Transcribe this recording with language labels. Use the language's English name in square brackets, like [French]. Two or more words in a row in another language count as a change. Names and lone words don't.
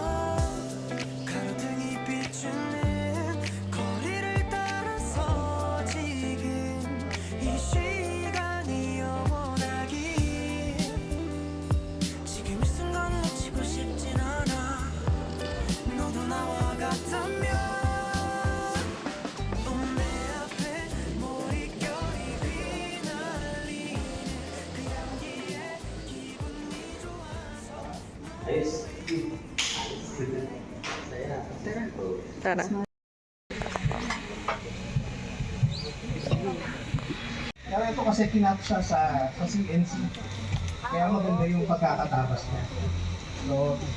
[Korean] 가로등이 비추는 거리를 따라서 지금 이 시간이 영원하길 지금 이 순간을 놓치고 싶진 않아 너도 나와 같다면 내 앞에 머릿결이 휘날리는 그 향기에 기분이 좋아서 [Filipino] Tara. Kaya ito kasi kinap siya sa CNC. Kaya maganda yung pagkakatapos niya. So,